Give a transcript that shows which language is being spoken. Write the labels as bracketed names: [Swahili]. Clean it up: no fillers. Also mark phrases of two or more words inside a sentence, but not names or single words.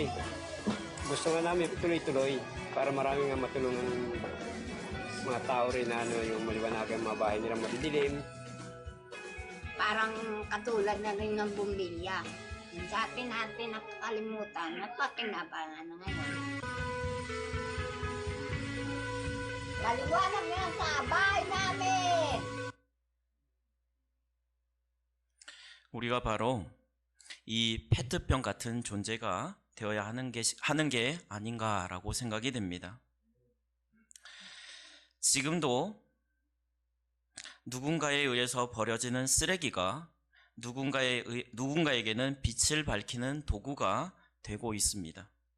[Filipino] Gusto nga namin tuloy-tuloy para marami nga matulungan mga tao rin na yung maliwanagan mga bahay nila madidilim. Parang katulad na rin ng bumbilya. Dati natin nakakalimutan, napakinabangan na ngayon. Maliwanag na sa bahay namin! [Korean] 우리가 바로 이 페트병 같은 존재가 되어야 하는 게 아닌가라고 생각이 됩니다. 지금도 누군가에 의해서 버려지는 쓰레기가 누군가에게는 빛을 밝히는 도구가 되고 있습니다.